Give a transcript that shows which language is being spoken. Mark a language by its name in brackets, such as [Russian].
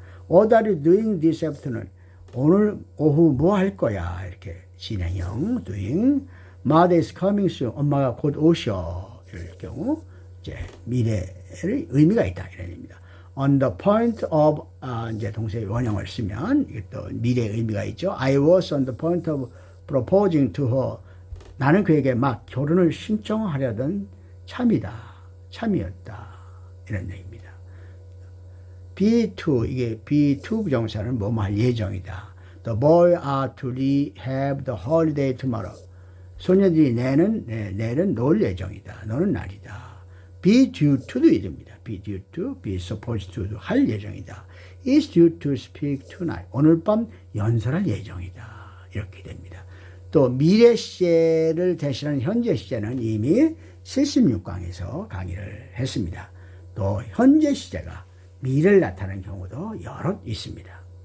[English] What are you doing this afternoon? [Korean] 오늘 오후 뭐 할 거야? 이렇게 진행형 doing. [English] Mother is coming soon. [Korean] 엄마가 곧 오셔. 이럴 경우 이제 미래의 의미가 있다 이런 의미입니다. On the point of 이제 동사의 원형을 쓰면 이것도 미래의 의미가 있죠. [English] I was on the point of proposing to her. [Korean] 나는 그에게 막 결혼을 신청하려던 참이었다. 이런 얘기입니다. be2 이게 be2 부정사는 뭐뭐 할 예정이다. [English] The boys are to have the holiday tomorrow. [Korean] 소녀들이 내일은 놀 예정이다. 노는 날이다. be due to도 이릅니다. be due to, be supposed to도 할 예정이다. [English] is due to speak tonight. [Korean] 오늘 밤 연설할 예정이다. 이렇게 됩니다. 또 미래 시제를 대신하는 현재 시제는 이미 76강에서 강의를 했습니다. 또 현재 시제가 미래를 나타내는 경우도 여러 있습니다.